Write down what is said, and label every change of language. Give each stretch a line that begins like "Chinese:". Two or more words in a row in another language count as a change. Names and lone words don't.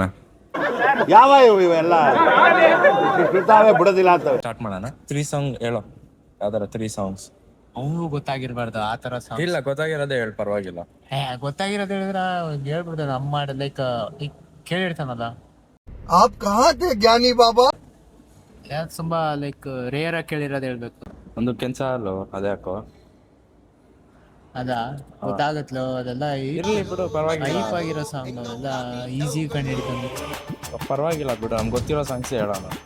Kannada: ಯಾವ ಇವೆಲ್ಲ ಬಿಡೋದಿಲ್ಲ ಅಂತವೆ. ಸ್ಟಾರ್ಟ್ ಮಾಡೋಣ. 3 ಸಾಂಗ್ ಹೇಳೋ. ಯಾವ್ದಾರ 3 ಸಾಂಗ್ಸ್ ಅವನು ಗೊತ್ತಾಗಿರ್ಬಾರ್ದು ಆ ಥರ ಸಾಂಗ್. ಇಲ್ಲ, ಗೊತ್ತಾಗಿರೋದೇ ಹೇಳಿ, ಪರವಾಗಿಲ್ಲ. ಗೊತ್ತಾಗಿರೋದು ಹೇಳಿದ್ರೆ ಹೇಳ್ಬಿಡ್ತಾನೆ. ಅಮ್ಮ ಲೈಕ್ ಈಗ ಕೇಳಿರ್ತಾನಲ್ಲ,
Hindi: आप कहाँ थे ज्ञानी बाबा?
Kannada: ಯಾವ್ದು ತುಂಬಾ ಲೈಕ್ ರೇರ್ ಆಗಿ ಕೇಳಿರೋದು ಹೇಳ್ಬೇಕು. ಒಂದು ಕೆಲ್ಸ ಅಲ್ಲೋ, ಅದೇ ಹಾಕೋ. ಅದಾ ಗೊತ್ತಾಗತ್ಲೋ, ಅದೆಲ್ಲ ಇರ್ಲಿ ಬಿಡು, ಪರವಾಗಿಲ್ಲ. ಹೈಪ್ ಆಗಿರೋ ಸಾಂಗ್, ಅವೆಲ್ಲ ಈಸಿ ಕಂಡು ಹಿಡಿತಾನೆ. ಪರವಾಗಿಲ್ಲ ಬಿಡು, ನಮ್ಗೆ ಗೊತ್ತಿರೋ ಸಾಂಗ್ಸ್ ಹೇಳೋಣ.